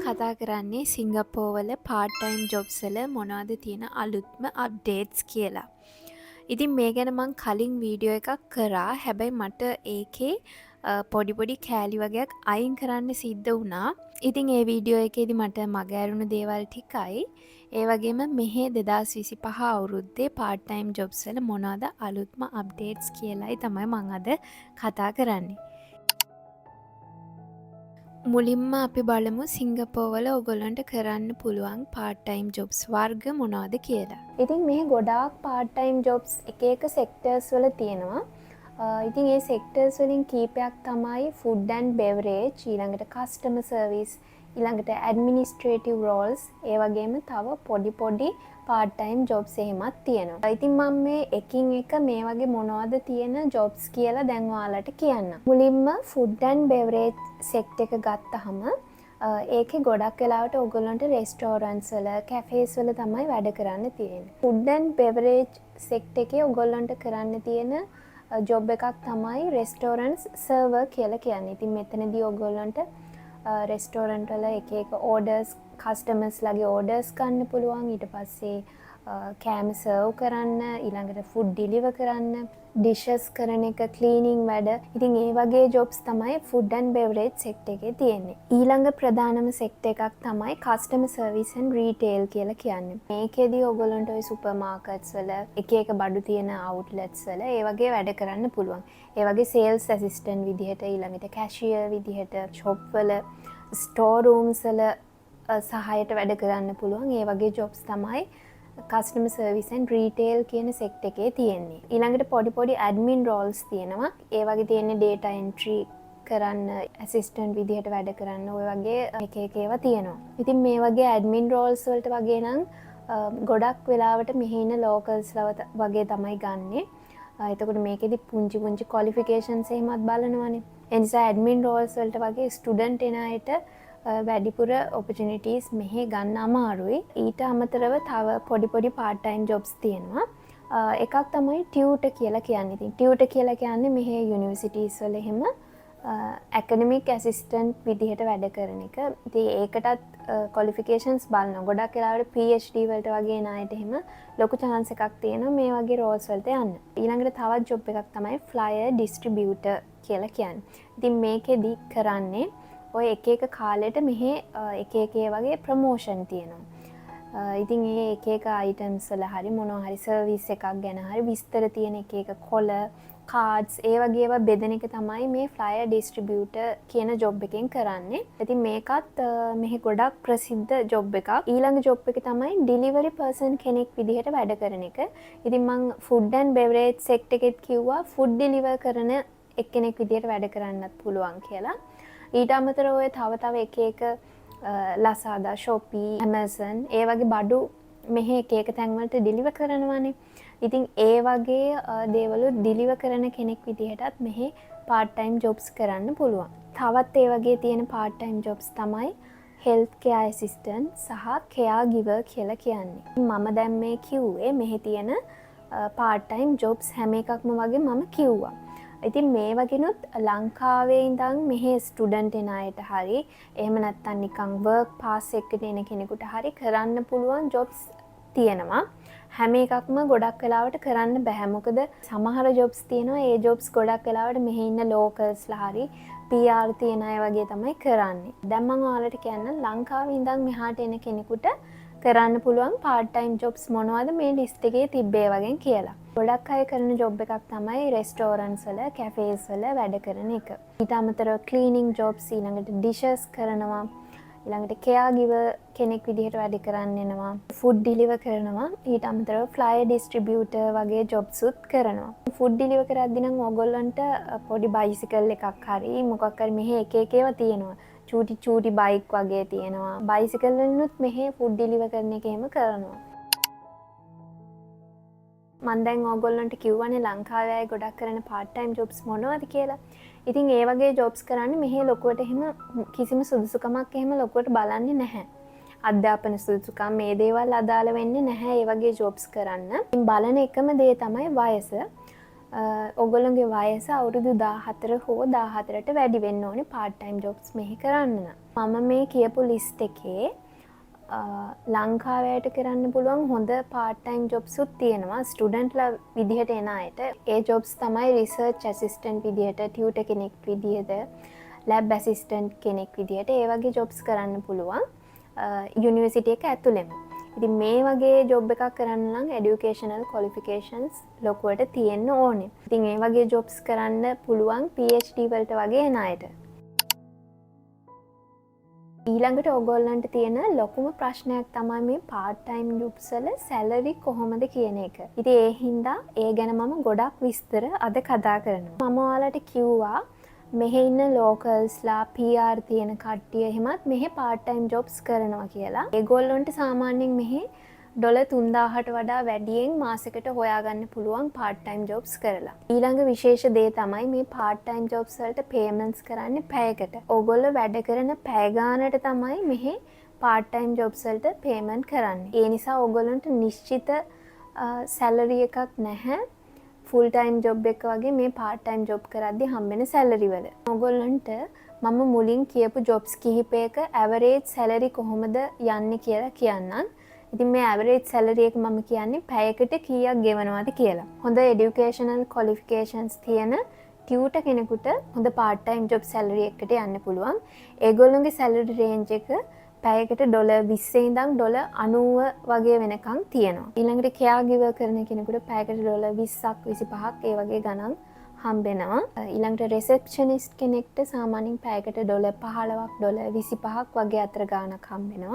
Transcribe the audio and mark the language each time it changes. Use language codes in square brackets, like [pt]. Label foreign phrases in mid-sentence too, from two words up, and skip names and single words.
[si] කතා කරන්නේ සිංගප්පූර්වල [en] part time jobs [si] වල මොනවද තියෙන අලුත්ම updates කියලා. ඉතින් මේ ගැන මං කලින් වීඩියෝ එකක් කරා. හැබැයි මට ඒකේ පොඩි කෑලි වගේක් අයින් කරන්න සිද්ධ වුණා. ඉතින් ඒ වීඩියෝ එකේදී මට මග ඇරුණු දේවල් ටිකයි. ඒ වගේම මෙහේ 2025 අවුරුද්දේ [en] part time jobs [si] වල මොනවද අලුත්ම updates කියලායි තමයි මං අද කතා කරන්නේ. මුලින්ම අපි බලමු සිංගප්පූර්වල ඔයගොල්ලන්ට කරන්න පුළුවන් [en] part time jobs [si] වර්ග මොනවද කියලා. ඉතින් මේ ගොඩාක් [en] part time jobs [si] එක sectors වල තියෙනවා. ඉතින් ඒ sectors වලින් කීපයක් තමයි [en] food and beverage, [si] ඊළඟට [en] customer service, [si] ඊළඟට [en] administrative roles, [si] ඒ වගේම තව පොඩි [en] part time jobs [si] එහෙමත් තියෙනවා. ඉතින් මම මේ එකින් එක මේ වගේ මොනවද තියෙන jobs කියලා දැන් ඔයාලට කියන්නම්. මුලින්ම [en] food and beverage sector [si] එක ගත්තහම ඒකේ ගොඩක් වෙලාවට ඔයගොල්ලන්ට restaurants වල, cafes වල තමයි වැඩ කරන්න තියෙන්නේ. [en] food and beverage sector [si] එකේ ඔයගොල්ලන්ට කරන්න තියෙන job එකක් තමයි [en] restaurants server [si] කියලා කියන්නේ. ඉතින් මෙතනදී ඔයගොල්ලන්ට restaurant වල එක [en] orders, customers [si] ලගේ orders ගන්න පුළුවන්. ඊට පස්සේ කෑම serve කරන්න, ඊළඟට [en] food deliver [si] කරන්න, dishes කරන එක, cleaning වැඩ. ඉතින් ඒ වගේ jobs තමයි [en] food and beverage sector [si] එකේ තියෙන්නේ. ඊළඟ ප්‍රධානම sector එකක් තමයි [en] customer service and retail [si] කියලා කියන්නේ. මේකෙදී ඔයගොල්ලන්ට ওই supermarkets වල එක බඩු තියෙන outlets වල ඒ වගේ වැඩ කරන්න පුළුවන්. ඒ වගේ [en] sales assistant [si] විදිහට, ඊළඟට cashier විදිහට, shop වල, [en] store rooms [si] වල සහායට වැඩ කරන්න පුළුවන්. ඒ වගේ jobs තමයි [en] customer service and retail [si] කියන sector එකේ තියෙන්නේ. ඊළඟට පොඩි [en] admin roles [si] තියෙනවා. ඒ වගේ තියෙන්නේ [en] data entry [si] කරන්න, assistant විදිහට වැඩ කරන්න, ඔය වගේ එක ඒවා තියෙනවා. ඉතින් මේ වගේ [en] admin roles [si] වලට වගේ නම් ගොඩක් වෙලාවට මෙහි ඉන්න locals වගේ තමයි ගන්නෙ. එතකොට මේකෙදි පුංචි qualifications එහෙමත් බලනවානේ. ඒ නිසා [en] admin roles [si] වලට වගේ student එන අයට වැඩිපුර opportunities මෙහි ගන්න අමාරුයි. ඊට අමතරව තව පොඩි [en] part time jobs [si] තියෙනවා. එකක් තමයි tutor කියලා කියන්නේ. ඉතින් tutor කියලා කියන්නේ මෙහි universities වල එහෙම [en] academic assistant [si] විදිහට වැඩ කරන එක. ඉතින් ඒකටත් qualifications බලනවා. ගොඩක් වෙලාවට PhD වලට වගේ ණයට එහෙම ලොකු chance එකක් තියෙනවා මේ වගේ roles වලට යන්න. ඊළඟට තවත් job එකක් තමයි [en] flyer distributor [si] කියලා කියන්නේ. ඉතින් මේකෙදි කරන්නේ ඔය එක කාලෙට මෙහි එක වගේ ප්‍රමෝෂන් තියෙනවා. ඉතින් ඒ එක items වල හරි මොනවා හරි service එකක් ගැන හරි විස්තර තියෙන එක කොළ, cards ඒ වගේ ඒවා බෙදෙන එක තමයි මේ [en] flyer distributor [si] කියන job එකෙන් කරන්නේ. ඉතින් මේකත් මෙහි ගොඩක් ප්‍රසිද්ධ job එකක්. ඊළඟ job එක තමයි [en] delivery person [si] කෙනෙක් විදිහට වැඩ කරන එක. ඉතින් මම [en] food and beverage sector [si] එකෙත් කිව්වා [en] food deliver [si] කරන එක්කෙනෙක් විදිහට වැඩ කරන්නත් පුළුවන් කියලා. ඊට අමතරව ඔය තව එක Lazada, Shopee, Amazon ඒ වගේ බඩු මෙහි එක තැන්වලට ඩිලිවර් කරනවානේ. ඉතින් ඒ වගේ දේවල් ඩිලිවර් කරන කෙනෙක් විදිහටත් මෙහි [en] part time jobs [si] කරන්න පුළුවන්. තවත් ඒ වගේ තියෙන [en] part time jobs [si] තමයි [en] health care assistant [si] සහ caregiver කියලා කියන්නේ. මම දැන් මේ කිව්වේ මෙහි තියෙන [en] part time jobs [si] හැම එකක්ම වගේ මම කිව්වා. ඉතින් මේ වගේනොත් ලංකාවේ ඉඳන් මෙහි ස්ටුඩන්ට් එන අයට හරි එහෙම නැත්නම් නිකන් [en] work pass [si] එකකට එන කෙනෙකුට හරි කරන්න පුළුවන් jobs තියෙනවා. හැම එකක්ම ගොඩක් වෙලාවට කරන්න බෑ. මොකද සමහර jobs තියෙනවා ඒ jobs ගොඩක් වෙලාවට මෙහි ඉන්න locals ලා හරි PR තියෙන අය වගේ තමයි කරන්නේ. දැන් මම ඔයාලට කියන්නම් ලංකාවේ ඉඳන් මෙහාට එන කෙනෙකුට කරන්න පුළුවන් [en] part time jobs [si] මොනවද මේ list එකේ තිබ්බේ වගේ කියලා. ගොඩක් අය කරන job එකක් තමයි restaurants වල, cafes වල වැඩ කරන එක. ඊට අමතරව [en] cleaning jobs, [si] ඊළඟට dishes කරනවා, ඊළඟට caregiver කෙනෙක් විදිහට වැඩ කරන්න එනවා, [en] food deliver [si] කරනවා, ඊට අමතරව [en] flyer distributor [si] වගේ jobs උත් කරනවා. [en] food deliver [si] කරද්දී නම් ඕගොල්ලන්ට පොඩි bicycle එකක් හරි මොකක් හරි මෙහි එක ඒවා තියෙනවා. චූටි බයික් වගේ තියෙනවා. බයිසිකල් වලිනුත් මෙහි ෆුඩ් ඩිලිවර් කරන එක එහෙම කරනවා. මම දැන් ඕගොල්ලන්ට කිව්වනේ ලංකාවේ අය ගොඩක් කරන [en] part time jobs [si] මොනවද කියලා. ඉතින් ඒ වගේ jobs කරන්නේ මෙහි ලොකුවට එහෙම කිසිම සුදුසුකමක් එහෙම ලොකුවට බලන්නේ නැහැ. අධ්‍යාපන සුදුසුකම් මේ දේවල් අදාළ වෙන්නේ නැහැ ඒ වගේ jobs කරන්න. ඉතින් බලන එකම දේ තමයි වයස. ඔගොල්ලොන්ගේ වයස අවුරුදු 14 හෝ 14ට වැඩි වෙන්න ඕනේ [en] part time jobs [si] මෙහි කරන්න නම්. මම මේ කියපු ලිස්ට් එකේ ලංකාවට කරන්න පුළුවන් හොඳ [en] part time jobs [si] උත් තියෙනවා ස්ටුඩන්ට්ලා විදිහට එන අයට. ඒ jobs තමයි [en] research assistant [si] විදිහට, tutor කෙනෙක් විදිහට, [en] lab assistant [si] කෙනෙක් විදිහට ඒ වගේ jobs කරන්න පුළුවන් යුනිවර්සිටි එක ඇතුළෙම. ඉතින් මේ වගේ ජොබ් එකක් කරන්න නම් [en] educational qualifications [si] ලොකුවට තියෙන්න ඕනේ. ඉතින් ඒ වගේ jobs කරන්න පුළුවන් PhD වලට වගේ එන අයට. ඊළඟට ඔයගොල්ලන්ට තියෙන ලොකුම ප්‍රශ්නයක් තමයි මේ [en] part time jobs [si] වල salary කොහොමද කියන එක. ඉතින් ඒ හින්දා ඒ ගැන මම ගොඩක් විස්තර අද කතා කරනවා. මම ඔයාලට කිව්වා මෙහි ඉන්න localsලා PR තියෙන කට්ටිය එහෙමත් මෙහි [en] part time jobs [si] කරනවා කියලා. ඒගොල්ලොන්ට සාමාන්‍යයෙන් මෙහි $3000ට වඩා වැඩියෙන් මාසෙකට හොයාගන්න පුළුවන් [en] part time jobs [si] කරලා. ඊළඟ විශේෂ දේ තමයි මේ [en] part time jobs [si] වලට payments කරන්නේ පැයකට. ඕගොල්ලෝ වැඩ කරන පැය ගානට තමයි මෙහි [en] part time jobs [si] වලට payment කරන්නේ. ඒ නිසා ඕගොල්ලන්ට නිශ්චිත salary එකක් නැහැ. [en] full time job [si] එක වගේ මේ [en] part time job [si] කරද්දී හම්බෙන salary වල. ඕගොල්ලන්ට මම මුලින් කියපු jobs කිහිපයක [en] average salary [si] කොහොමද යන්නේ කියලා කියන්නම්. ඉතින් මේ [en] average salary [si] එක මම කියන්නේ පැයකට කීයක් ගෙවනවද කියලා. හොඳ [en] educational qualifications [si] තියෙන tutor කෙනෙකුට හොඳ [en] part time job salary [si] එකකට යන්න පුළුවන්. ඒගොල්ලෝගේ [en] salary range [si] එක පැයකට $20 ඉඳන් $90 වගේ වෙනකන් තියෙනවා. ඊළඟට caregiver කරන කෙනෙකුට පැයකට $20ක් 25ක් ඒ වගේ ගණන් හම්බෙනවා. ඊළඟට receptionist කෙනෙක්ට සාමාන්‍යයෙන් පැයකට $15ක් $25ක් වගේ අතර ගාණක් හම්බෙනවා.